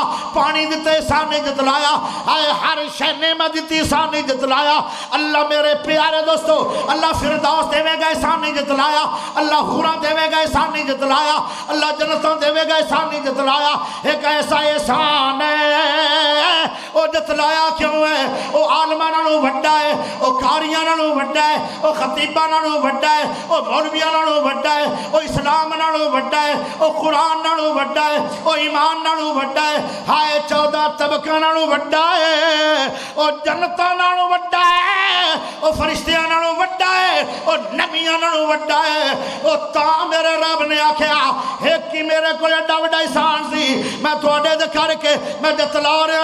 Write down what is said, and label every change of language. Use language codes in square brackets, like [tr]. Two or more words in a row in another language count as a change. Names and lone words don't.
[pa] پانی دیتا احسان نہیں جتلایا. ہر شے نعمت دیتی احسان نہیں جتلایا. اللہ میرے پیارے دوستو اللہ فردوس دے گا احسان نہیں جتلایا. اللہ حوراں دے گا احسان نہیں جتلایا. اللہ جنتوں دے گا احسان نہیں جتلایا. [ur] ایک ایسا احسان ہے وہ جتلایا کیوں ہے؟ [pa] وہ عالماں نالوں وڈا ہے. وہ قاریاں نالوں وڈا ہے. وہ خطیباں نالوں وڈا ہے. وہ مولویاں نالوں وڈا ہے. وہ اسلام نالوں وڈا ہے. وہ قرآن نالوں وڈا ہے. وہ ایمان نالوں وڈا ہے. ہائے 14 طبقہ نالوں وڈا ہے. وہ جنتاں نالوں وڈا ہے. وہ فرشتیاں نالوں وڈا ہے. وہ نبیاں نالوں وڈا ہے. وہ تاں میرے رب نے آکھیا ایک ہی میرے کو ایڈا وڈا احسان سی میں تواڈے دے کر کے میں جتلا رہا.